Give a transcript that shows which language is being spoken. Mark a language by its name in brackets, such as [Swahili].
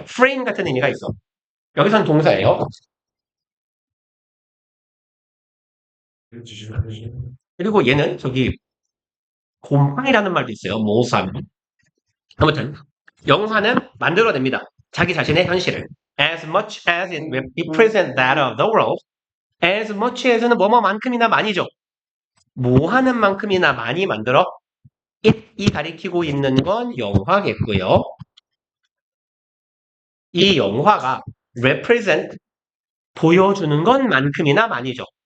[Korean] frame 같은 의미가 있어. 여기선 동사예요. 그리고 얘는 저기 곰팡이라는 말도 있어요. 모삼. 아무튼 영화는 만들어냅니다. 자기 자신의 현실을. [English] As much as it represents that of the world. [Korean] As much as는 뭐뭐만큼이나 많이죠. 뭐 하는 만큼이나 많이 만들어. it이 가리키고 있는 건 영화겠고요. 이 영화가 represent 보여주는 것만큼이나 많이죠.